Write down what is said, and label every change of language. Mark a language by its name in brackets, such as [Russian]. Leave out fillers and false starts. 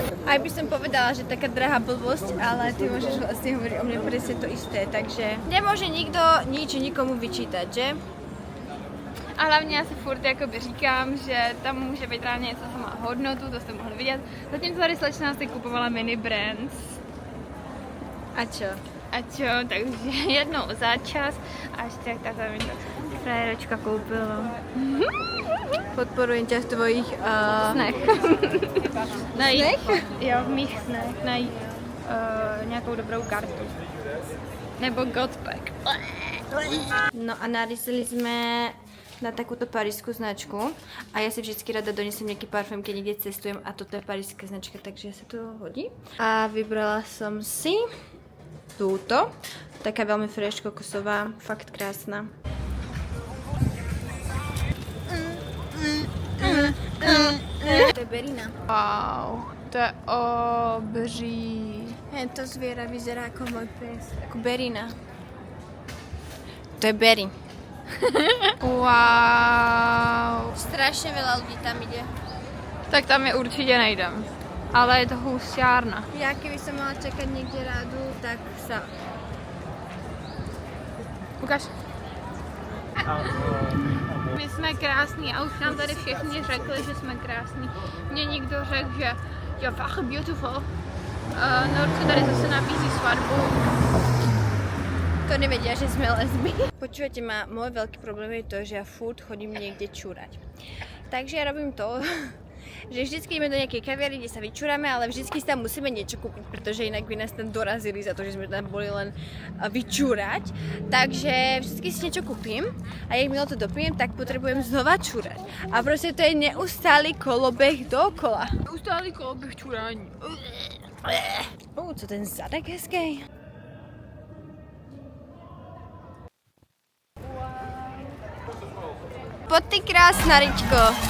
[Slovak] Aj by som povedala, že taká drahá blbosť, ale ty môžeš vlastne hovoriť o mne presne to isté, takže nemôže nikto nič nikomu vyčítať, že? [Czech] A hlavně já si furt jakoby říkám, že tam může být reálně něco, co má hodnotu, to jste mohli vidět. Zatímco tady slečna si kupovala mini brands. [Slovak] A čo? [Czech] A čo, takže jednou za čas a ještě takhle mi to frajeročka koupila. [Slovak] Podporujem ťa v tvojich... [Czech] Snech. Najít, jo, v mých snech najít nějakou dobrou kartu. Nebo Godpack. [Slovak] No a narazili sme na takúto parísku značku a ja si vždycky rada donesem nejaký parfém, keď niekde cestujem a toto je paríska značka, takže sa to hodí. A vybrala som si túto, taká veľmi fresh kokosová, fakt krásna. To je berina. [Czech] Wow, to je obří. [Slovak] To zviera vyzerá ako môj pes, ako berina. To je berry. Wow. Strašne veľa ľudí tam ide. Tak tam je určitě nejdem. Ale je to husťárna. Ja keby som mala čakať niekde rádu, tak sa... Ukaž. [Czech] My jsme krásní a už nám tady všichni řekli, že jsme krásní. Mně někdo řekl, že [English] you're fucking beautiful. [Czech] Norce tady zase nabízí svatbu. [Slovak] To nevedia, že sme lesby. Počúvate ma, môj veľký problém je to, že ja furt chodím niekde čúrať. Takže ja robím to, že vždycky ideme do nejakej kaviarny, kde sa vyčúrame, ale vždycky si tam musíme niečo kúpiť, pretože inak by nás tam dorazili za to, že sme tam boli len vyčúrať. Takže vždycky si niečo kúpim a jak milo to dopijem, tak potrebujem znova čúrať. A proste to je neustály kolobeh dokola. [Czech] Neustálý koloběh čurání. Co ten zadek hezký. [Slovak] Poď ty krásna, Ričko.